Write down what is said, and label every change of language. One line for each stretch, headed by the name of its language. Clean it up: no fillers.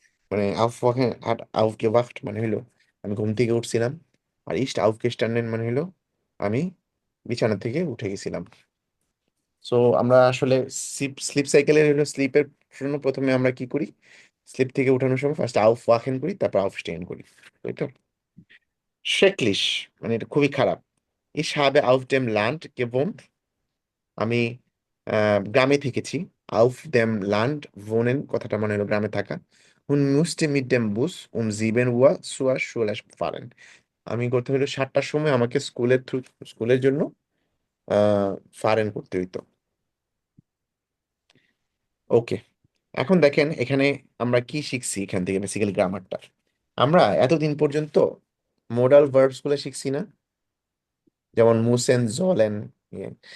Bangla: মানে
German: aufwachen hat aufgewacht
Bangla: মানে হলো আমি ঘুম থেকে উঠছিলাম, আর
German: ist aufgestanden
Bangla: মানে হলো আমি বিছানা থেকে উঠে গেছিলাম. সো আমরা আসলে স্লিপ সাইকেলের হলো স্লিপের জন্য প্রথমে আমরা কি করি, স্লিপ থেকে উঠানোর সময় ফার্স্ট aufwachen করি, তারপর aufstehen করি, তাই তো? schrecklich মানে এটা খুবই খারাপ.
German: ich habe auf dem Land gewohnt.
Bangla: আমি গ্রামে থেকেছি.
German: auf dem Land wohnen
Bangla: কথাটা মানে হলো গ্রামে থাকা.
German: und musste mit dem Bus um 7 Uhr zur Schule fahren.
Bangla: আমি করতে হলো 7টার সময় আমাকে স্কুলের জন্য ফারেন করতে হইতো. ওকে, এখন দেখেন এখানে আমরা কি শিখছি এখান থেকে, বেসিক্যালি গ্রামারটা. আমরা এতদিন পর্যন্ত মোডাল ভার্বস গুলো শিখছি না, যেমন মুসেন, জলেন, Yeah.